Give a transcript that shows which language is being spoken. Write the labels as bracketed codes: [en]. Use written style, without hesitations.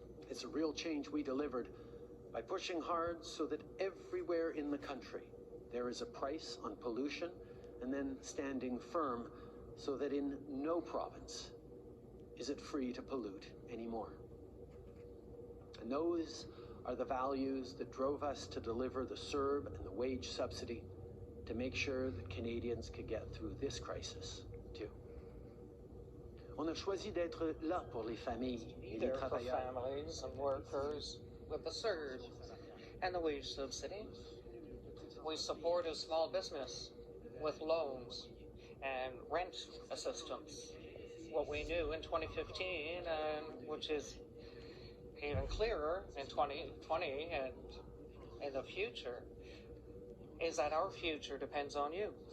[en] It's a real change we delivered by pushing hard so that everywhere in the country there is a price on pollution, and then standing firm so that in no province is it free to pollute anymore. And those are the values that drove us to deliver the CERB and the wage subsidy to make sure that Canadians could get through this crisis too. [fr] On a choisi d'être là pour les familles et les [en] There for [fr] travailleurs. [en] families and workers with the surge and the wage subsidy. We supported small business with loans and rent assistance. What we knew in 2015, and which is even clearer in 2020 and in the future, is that our future depends on you.